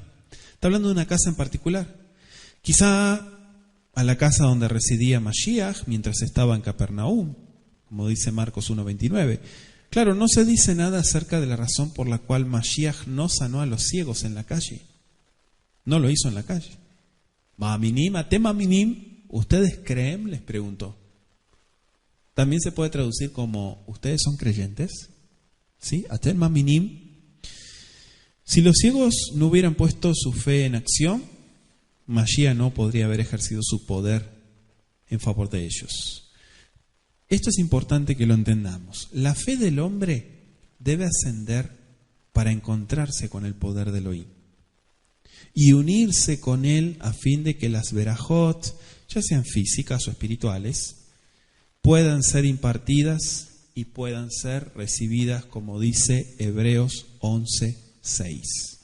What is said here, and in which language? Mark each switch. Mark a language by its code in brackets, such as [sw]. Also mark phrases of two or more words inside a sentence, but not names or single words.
[es] Está hablando de una casa en particular. Quizá a la casa donde residía Mashiach mientras estaba en Capernaum, como dice Marcos 1:29. Claro, no se dice nada acerca de la razón por la cual Mashiach no sanó a los ciegos en la calle. No lo hizo en la calle. [he] מאמינים, אתם מאמינים, [es] ¿ustedes creen? Les preguntó. También se puede traducir como ¿ustedes son creyentes? ¿Sí? [he] אתם מאמינים. [es] Si los ciegos no hubieran puesto su fe en acción, Mashiach no podría haber ejercido su poder en favor de ellos. Esto es importante que lo entendamos. La fe del hombre debe ascender para encontrarse con el poder de Elohim y unirse con él a fin de que las verajot, ya sean físicas o espirituales, puedan ser impartidas y puedan ser recibidas, como dice Hebreos 11:6.